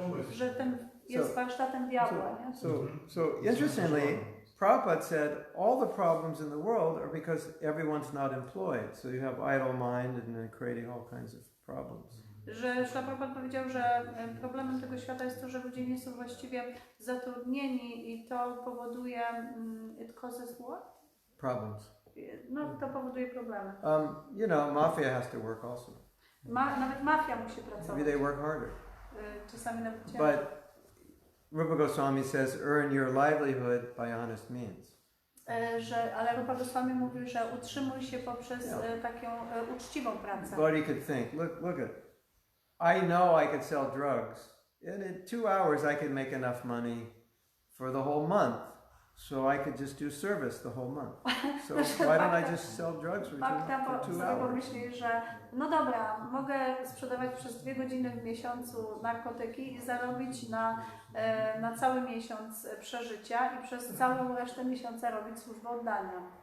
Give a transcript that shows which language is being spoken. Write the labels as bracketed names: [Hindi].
[Polish] Że ten jest warsztatem diabła. Nie? [English] So interestingly, Prabhupada said all the problems in the world are because everyone's not employed. So you have idle mind and then creating all kinds of problems. [Polish] Że Prabhupada powiedział, że problemem tego świata jest to, że ludzie nie są właściwie zatrudnieni i to powoduje [English] it causes what? [Polish] Problems. No, to powoduje problemy. [English] You know, mafia has to work also. [Polish] Nawet mafia musi pracować. [English] Maybe they work harder. [Polish] Czasami nawet ciężej. [English] But Rupa Goswami says, earn your livelihood by honest means. [Polish] Ale Rupa Goswami mówił, że utrzymuj się poprzez taką uczciwą pracę. [English] But he could think, look at, I know I could sell drugs. And in 2 hours I could make enough money for the whole month. So I could just do service the whole month. So why don't I just sell drugs for 2 hours? [Polish] Pomyśli, że no dobra, mogę sprzedawać przez 2 godziny w miesiącu narkotyki i zarobić na cały miesiąc przeżycia i przez całą resztę miesiąca robić służbę oddania.